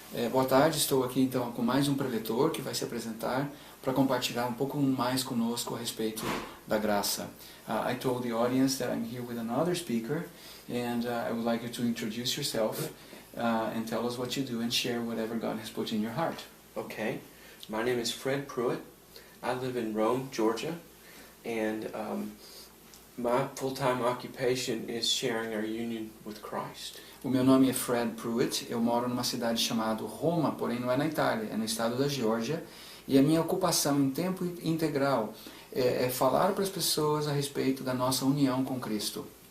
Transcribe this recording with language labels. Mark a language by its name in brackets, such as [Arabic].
[Portuguese] Boa tarde, estou aqui então com mais um preletor que vai se apresentar para compartilhar um pouco mais conosco a respeito da graça. [English] I told the audience that I'm here with another speaker, and I would like you to introduce yourself and tell us what you do and share whatever God has put in your heart. Okay, my name is Fred Pruitt. I live in Rome, Georgia, and my full-time occupation is sharing our union with Christ. [Portuguese] O meu nome é Fred Pruitt, eu moro numa cidade chamada Roma, porém não é na Itália, é no estado da Geórgia, e a minha ocupação em tempo integral é falar para as pessoas a respeito da nossa união com Cristo.